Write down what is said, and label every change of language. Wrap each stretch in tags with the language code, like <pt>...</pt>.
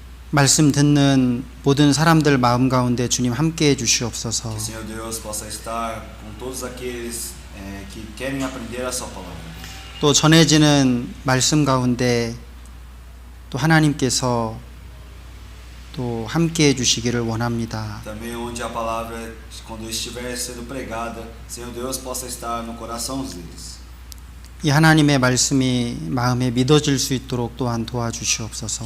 <ko>말씀 듣는 모든 사람들 마음 가운데 주님 함께해 주시옵소서.</ko> <pt>Que o Senhor Deus possa estar com todos aqueles que querem aprender a sua palavra.</pt> <ko>또 전해지는 말씀 가운데 또 하나님께서 또 함께해 주시기를 원합니다.</ko> <pt>Também onde a palavra, quando estiver sendo pregada, Senhor Deus possa estar no coração deles.</pt> <ko>이 하나님의 말씀이 마음에 믿어질 수 있도록 또한 도와주시옵소서.</ko>